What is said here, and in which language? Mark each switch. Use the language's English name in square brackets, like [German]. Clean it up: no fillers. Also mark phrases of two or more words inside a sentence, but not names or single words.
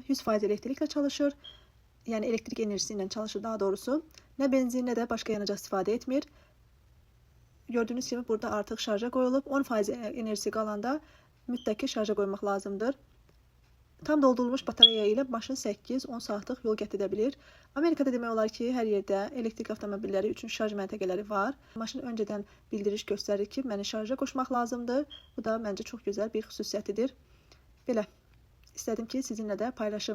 [Turkish] 100% elektrikle çalışır. Yani elektrik enerjisiyle çalışır daha doğrusu. Ne benzin ne de başka yanıcı [Azerbaijani] istifade etmir. [Turkish] Gördüğünüz gibi burada artık şarja koyulup 10% enerjisi [Azerbaijani] qalanda mütləq [Turkish] şarja koymak lazımdır. [Azerbaijani] Tam doldurulmuş batarya ile maşın 8-10 saatlıq yol qət edə bilir. Amerikada demək olar ki, hər yerdə elektrik avtomobilləri üçün şarj məntəqələri var. Maşın öncədən bildiriş göstərir ki, məni şarja qoşmaq lazımdır. Bu da məncə çox gözəl bir xüsusiyyətidir. Belə, istədim ki, sizinlə də paylaşım.